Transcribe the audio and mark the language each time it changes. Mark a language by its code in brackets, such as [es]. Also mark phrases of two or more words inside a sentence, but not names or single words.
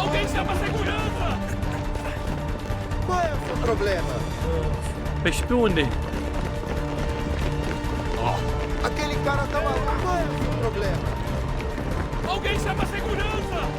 [pt] chama a segurança! Qual é o seu problema? [ro] Păi și pe unde? [pt] Aquele cara tá maluco. Qual é o seu problema? Alguém chama a segurança!